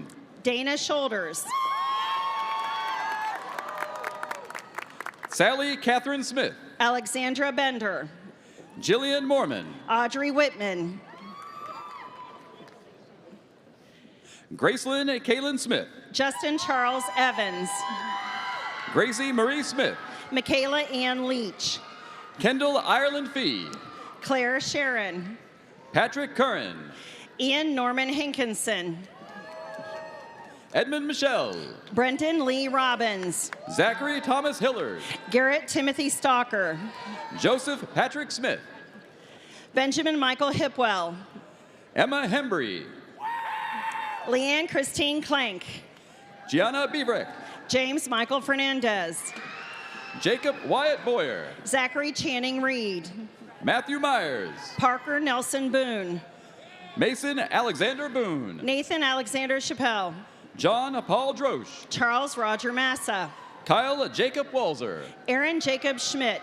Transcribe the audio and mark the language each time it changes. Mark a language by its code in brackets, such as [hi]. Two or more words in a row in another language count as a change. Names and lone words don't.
[en] Dana Shoulders. Sally Catherine Smith. Alexandra Bender. Jillian Mormon. Audrey Whitman. Gracelyn Kaylin Smith. Justin Charles Evans. Gracie Marie Smith. Michaela Ann Leach. Kendall Ireland Fee. Claire Sharon. Patrick Curran. Ian Norman Hinkinson. Edmund Michelle. Brendan Lee Robbins. Zachary Thomas Hillard. Garrett Timothy Stalker. Joseph Patrick Smith. Benjamin Michael Hipwell. Emma Hembry. Leanne Christine Clank. Gianna Beavrek. James Michael Fernandez. Jacob Wyatt Boyer. Zachary Channing Reed. Matthew Myers. Parker Nelson Boone. Mason Alexander Boone. Nathan Alexander Chappelle. John Paul Drosch. Charles Roger Massa. Kyle Jacob Walzer. Aaron Jacob Schmidt.